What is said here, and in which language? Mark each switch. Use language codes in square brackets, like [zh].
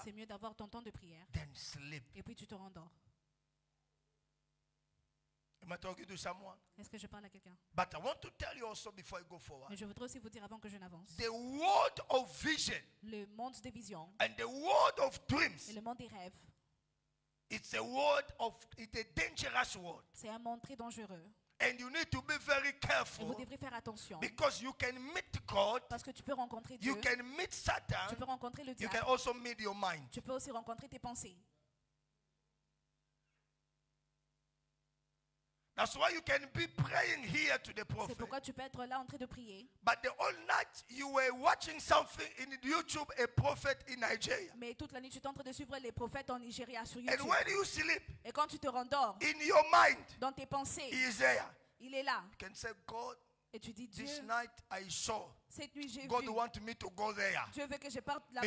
[fr] c'est mieux d'avoir ton temps de prière [en] than sleep. [fr] et puis tu te rendors. [en] Am I talking to someone? [fr] Est-ce que je parle à quelqu'un? [en] But I want to tell you also before I go forward. [fr] Mais je voudrais aussi vous dire avant que je n'avance. [en] The world of vision [fr] Le monde des visions [en] and the world of [fr] et [en] dreams, [fr] le monde des rêves, [en] it's a dangerous world. [fr] c'est un monde très dangereux. [en] And you need to be very [fr] Et vous [en] careful [fr] devrez faire attention [en] because you can meet God, [fr] parce que tu peux rencontrer [en] you [fr] Dieu, [en] can meet [fr] tu [en] Satan, [fr] peux rencontrer le [en] you [fr] diable, [en] can also meet your mind. [fr] tu peux aussi rencontrer tes pensées. [en] That's why you can be praying here to the [fr] C'est [en] prophet. [fr] pourquoi tu peux être là en train de prier. [en] But the whole night you were watching something in YouTube, a prophet in Nigeria. [fr] Mais toute la nuit, tu es en train de suivre les prophètes en Nigeria sur [en] And [fr] YouTube. [en] when you sleep, [fr] Et quand tu te rendors, [en] in your mind, [fr] dans tes pensées, [en] he is there. [fr] il est là. [en] You can say, God, [fr] Et tu dis, Dieu, [en] this night I saw. [fr] cette nuit j'ai [en] God [fr] vu. [en] wants me to go there. [fr] Dieu veut que je parte là-bas.